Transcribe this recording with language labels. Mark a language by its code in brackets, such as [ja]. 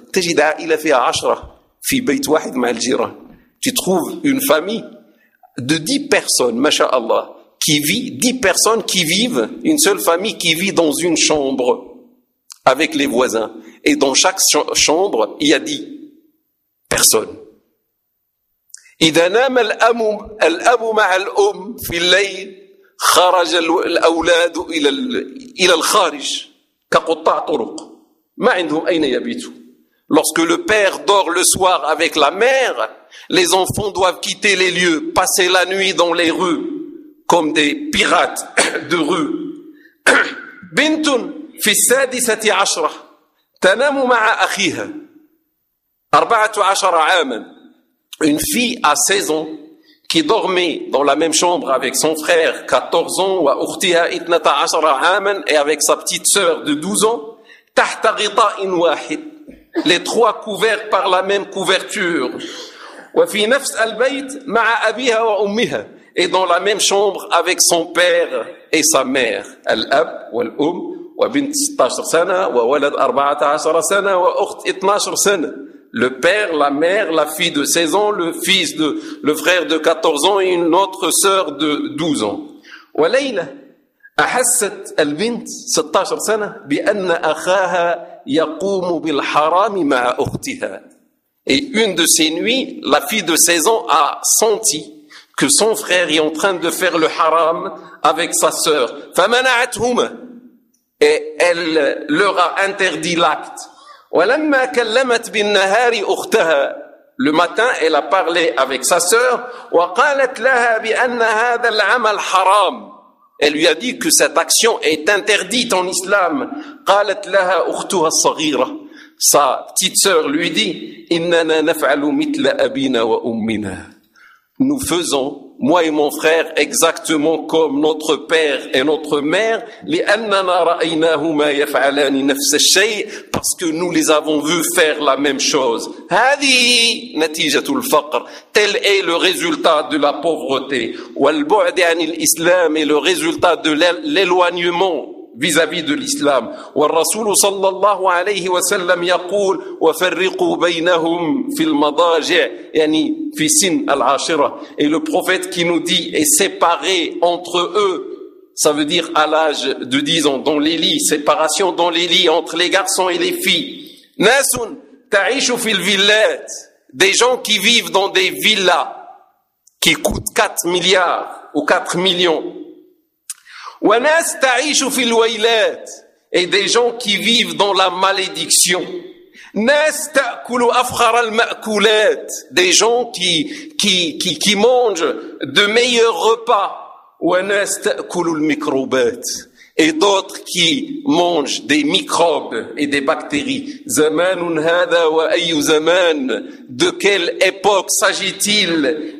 [fr] Tu trouves une famille de 10 personnes, masha'Allah, qui vit, 10 personnes qui vivent, une seule famille qui vit dans une chambre avec les voisins. Et dans chaque chambre, il y a 10. personne. [ar] إذا نام الأم مع الأم في الليل خرج الأولاد إلى الخارج كقطاع طرق ما عندهم أين يبيتوا. [fr] Lorsque le père dort le soir avec la mère, les enfants doivent quitter les lieux, passer la nuit dans les rues comme des pirates de rue. [ar] بنت في السادسة عشرة تنام مع أخيها 14 عاما. [fr] Une fille à 16 ans qui dormait dans la même chambre avec son frère 14 ans ou [ar] أختها 12 عاما [fr] et avec sa petite sœur de 12 ans [ar] تحت غطاء واحد. [fr] Les trois couverts par la même couverture. [ar] وفي نفس البيت مع أبيها وأمها [fr] et dans la même chambre avec son père et sa mère. [ar] الأب والأم وبنت 16 سنة وولد 14 سنة وأخت 12 سنة. [fr] Le père, la mère, la fille de 16 ans, le fils de, le frère de 14 ans et une autre sœur de 12 ans. [ar] وليلة أحست البنت 16 سنة بأن أخاها يقوم بالحرام مع أختها. [fr] Et une de ces nuits, la fille de 16 ans a senti que son frère est en train de faire le haram avec sa sœur. [ar] فمنعتهما. [fr] Et elle leur a interdit l'acte. [ar] ولما كلمت بالنهار أختها. [fr] Le matin, elle a parlé avec sa sœur. [ar] وقالت لها بأن هذا العمل حرام. [fr] Elle lui a dit que cette action est interdite en islam. [ar] قالت لها أختها الصغيرة. [fr] Sa petite sœur lui dit, [ar] إننا نفعل مثل أبينا وأمنا. [fr] Nous faisons, moi et mon frère, exactement comme notre père et notre mère, [ar] لأننا رأيناهما يفعلان نفس الشيء, [fr] parce que nous les avons vus faire la même chose. [ar] هذه نتيجة الفقر. [fr] Tel est le résultat de la pauvreté. [ar] والبعد عن الإسلام [fr] est le résultat de l'éloignement vis-à-vis de l'islam. [ar] والرسول صلى الله عليه وسلم يقول وفرقوا بينهم في المضاجع يعني في سن العاشرة. [fr] Et le prophète qui nous dit est séparé entre eux, ça veut dire à l'âge de 10 ans dans les lits, séparation dans les lits entre les garçons et les filles. [ar] ناس تعيش في الفيلات. [fr] Des gens qui vivent dans des villas qui coûtent 4 milliards ou 4 millions. [ar] وناس تعيش في الويلات. [fr] Et des gens qui vivent dans la malédiction. [ar] ناس تأكل أفخر المأكولات. [fr] Des gens qui mangent de meilleurs repas. [ar] وناس تأكل الميكروبات. [fr] Et d'autres qui mangent des microbes et des bactéries. [ar] زمان هذا وأي زمان. [fr] De quelle époque s'agit-il?